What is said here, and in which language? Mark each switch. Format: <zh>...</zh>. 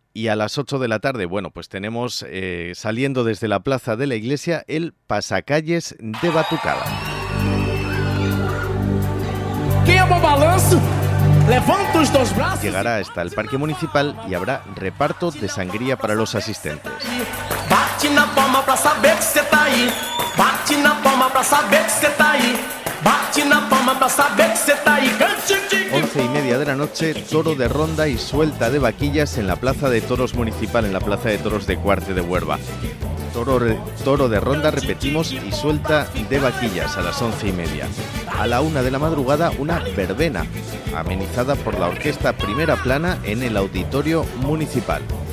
<es>a las 8 de la tarde, bueno, pues tenemos saliendo desde la Plaza de la Iglesia el Pasacalles de Batucada.</es> <pt>¿Qué hago balanço? Levanta os dois braços.</pt> <es>Llegará hasta el Parque Municipal y habrá reparto de sangría para los asistentes.</es> <pt>Bate na palma para saber que você tá aí. Bate na palma para saber que você tá aí. Bate na palma para saber que você tá aí.</pt> <es>11 y media de la noche, toro de ronda y suelta de vaquillas en la Plaza de Toros Municipal, en la Plaza de Toros de Cuarte de Huerva. Toro de ronda, repetimos, y suelta de vaquillas a las 11 y media. A la 1 de la madrugada, una verbena, amenizada por la Orquesta Primera Plana en el Auditorio Municipal.</es>